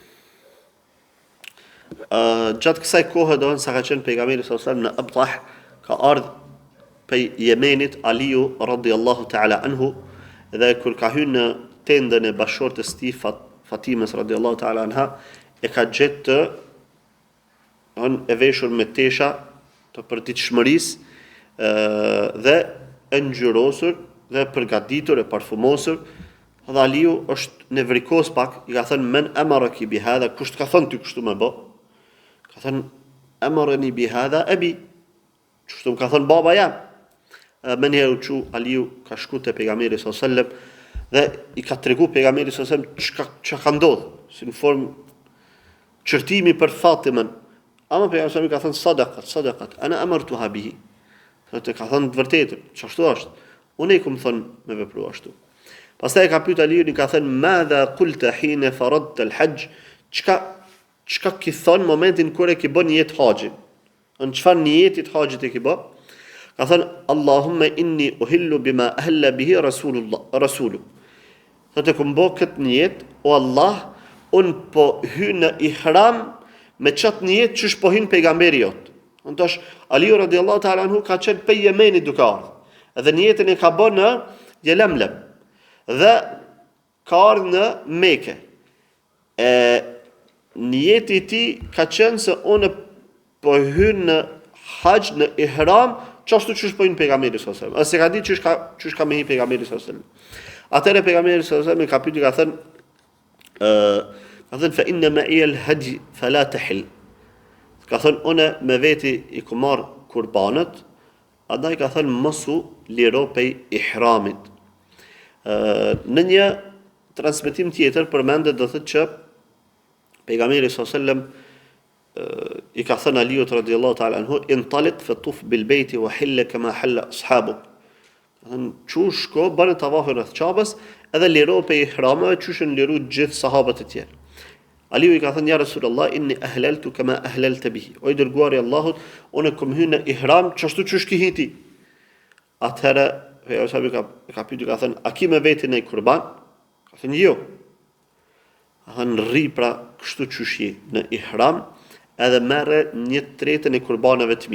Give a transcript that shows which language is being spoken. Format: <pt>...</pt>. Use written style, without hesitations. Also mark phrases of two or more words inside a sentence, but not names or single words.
<sq>Gjatë kësaj kohe do sa ka qenë pejgamberi</sq> <ar>صلى الله عليه وسلم</ar> <sq>në Abtah, ka ardhur pej Yemenit Aliu</sq> <ar>رضي الله تعالى عنه,</ar> <sq>dhe kur ka hyrë në tendën e bashortës së tij Fatimes</sq> <ar>رضي الله تعالى عنها,</ar> <sq>e ka gjetë e veshur me tesha të përditshmërisë dhe e ngjyrosur dhe përgatitur e parfumosur. Dhe Aliu është nevrikos pak, i ka thënë</sq> <ar>من أمرك بهذا,</ar> <sq>kush ka thënë ty kështu më bë? Ka thënë</sq> <ar>أمرني بهذا أبي.</ar> <sq>Kështu më ka thënë baba jam. Më njëherë u çu Aliu ka shku te pejgamberi</sq> <ar>صلى الله عليه وسلم</ar> <sq>dhe i ka tregu pejgamberi</sq> <ar>صلى الله عليه وسلم</ar> <sq>çka ka ndodhur, si në formë çrtimi për Fatimën. Ama pejgamberi ka thënë</sq> <ar>صدقت أنا أمرتها به.</ar> <sq>Thotë ka thënë të vërtetën, çashtu është. Unë i kam thënë me vepru ashtu. Pastaj ka pyet Aliun, i ka thënë</sq> <ar>ماذا قلت حين فرضت الحج,</ar> <sq>çka ki thon momentin kur e ki bën jetë haxhin. Në çfarë niyetit haxhit e ki bë? Ka thënë</sq> <ar>اللهم إني أهل بما أهل به رسوله.</ar> <sq>Thotë ku mbo këtë nijet, o Allah, un po hy në ihram me çat nijet që po hyn pejgamberi jot. Antash Aliu</sq> <ar>رضي الله تعالى عنه</ar> <sq>ka qenë pe Yemenit duke ardhur. Edhe niyetin e ka bën në Yelemlem. Dhe ka ardhur në Mekë. Niyeti i tij ka qenë se unë po hyn në haxh në ihram, çashtu çish po hyn pejgamberi</sq> <ar>صلى الله عليه وسلم.</ar> <sq>Ase ka ditë çish ka me hyn pejgamberi</sq> <ar>صلى الله عليه وسلم.</ar> <sq>Atëherë pejgamberi</sq> <ar>صلى الله عليه وسلم</ar> <sq>ka pyetur, ka thënë</sq> <ar>فإن معي الهدي فلا تحل.</ar> <sq>Ka thënë unë me veti i ku marr kurbanët, andaj ka thënë mosu liro pej ihramit. Në një transmetim tjetër përmendet do thotë që pejgamberi</sq> <ar>صلى الله عليه وسلم</ar> <sq>i ka thënë Aliut</sq> <ar>رضي الله تعالى عنه انطلق فطف بالبيت وحل كما حل أصحابك.</ar> <sq>Çu shko bën tavafin rreth Çabës edhe liro pe ihramave çushën liru gjithë sahabët e tjerë.</sq> <ar>Aliu</ar> <sq>i ka thënë</sq> <ar>يا رسول الله إني أهللت كما أهللت به.</ar> <sq>O i dërguari i Allahut, unë kam hyrë në ihram çashtu çush ki hiti. Atëherë pejgamberi ka pyetur, ka thënë a ki me veti në kurban? Ka thënë jo. Ka thënë rri pra kështu çush je në ihram, edhe merre 1/3 e kurbanëve të mi.</sq>